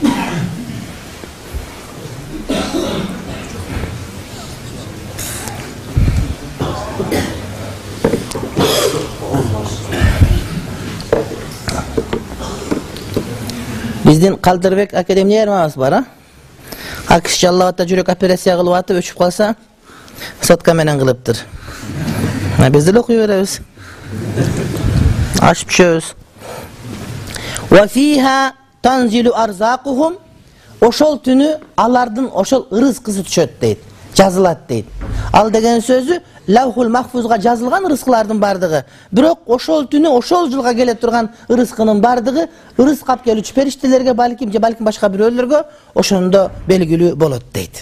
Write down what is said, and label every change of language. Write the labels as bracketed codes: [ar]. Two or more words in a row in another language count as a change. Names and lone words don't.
[ky] Биздин Калдырбек академиябыз бар, а? Акиш жаллабатта жүрөк операция кылып атып өчүп калса, сотка менен кылыптыр. Биз деле окуй беребиз. Ашып түшөбүз. [ar] وفيها تنزل أرزاقهم. [ky] Ошол түнү алардын ошол рызкысы түшөт дейт, жазылат дейт. Ал деген сөзү Лавхул Махфузга жазылган рызкылардын бардыгы. Бирок ошол түнү ошол жылга келе турган рызкынын бардыгы рызк алып келүүчү периштелерге, балким башка бирөөлөргө ошондо белгилүү болот дейт.